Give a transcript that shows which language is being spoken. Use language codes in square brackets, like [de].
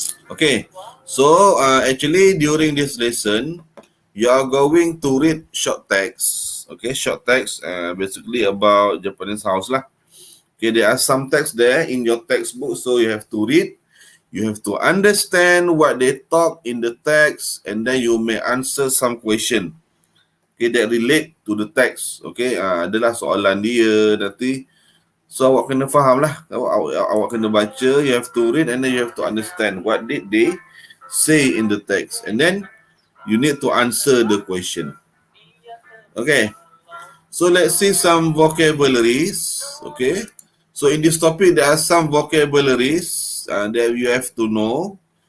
[en] Okay, so actually during this lesson, you are going to read short text. Okay, short text basically about Japanese house lah. Okay, there are some text there in your textbook, so you have to read. You have to understand what they talk in the text, and then you may answer some question. Okay, that relate to the text. [ms] Okay, adalah soalan dia nanti. So awak kena faham lah. Awak kena baca, [en] you have to read, and then you have to understand what did they say in the text. And then you need to answer the question. Okay. So let's see some vocabularies. Okay. So in this topic, there are some vocabularies that you have to know.